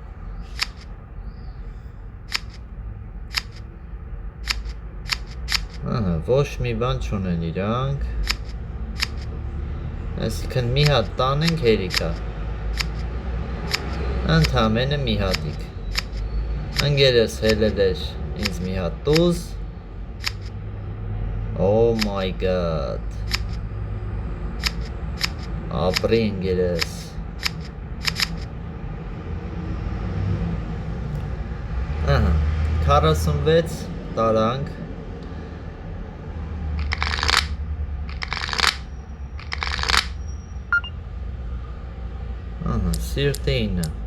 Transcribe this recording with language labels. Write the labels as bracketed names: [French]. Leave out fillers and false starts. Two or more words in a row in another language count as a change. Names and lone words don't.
[Armenian] Ոչ մի բան չունեն իրանք, այսինքն մի հատ տանենք հերիքա, ընդամենը մի հատիկ, ընկերս հելել էր ինձ մի հատ տուզ, [English] Oh my god, [Armenian] ապրի ընկերս, 46 տարանք, սիրտը 9,